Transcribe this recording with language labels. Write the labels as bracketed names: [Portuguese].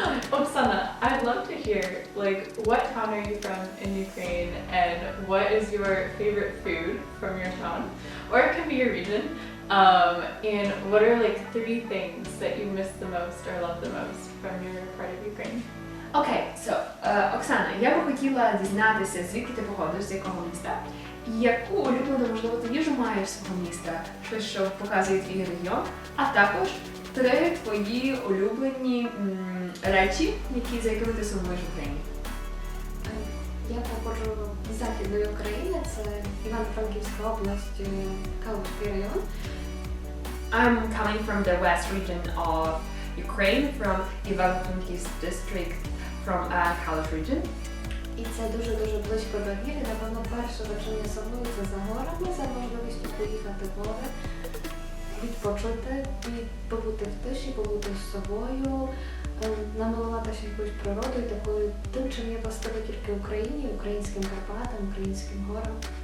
[English] Oksana, I'd love to hear, like, what town are you from in Ukraine, and what is your favorite food from your town, or it can be your region, and what are, like, 3 things that you miss the most or love the most from your part of Ukraine? [Ukrainian] Окей, Оксана, я би хотіла дізнатися, звідки ти походиш, з якого міста, і яку улюблену, можливо, ти їжу маєш свого міста, щось, що показує твій регіон, а також 3 твої улюблені речі, за якими ти сумуєш в Україні. Я походжу з Західної України, це Івано-Франківська область, Калузький район. [English] I'm coming from the west region of Ukraine, from Ivano-Frankivsk district, from Kalisz region. [Ukrainian] І це дуже-дуже близько до гір. Напевно, перше враження сумую це за горами, за можливістю поїхати в гори, відпочити, побути в тиші, побути з собою, намилуватися якоюсь природою, такою тим, чим я властива тільки Україні, українським Карпатам, українським горам.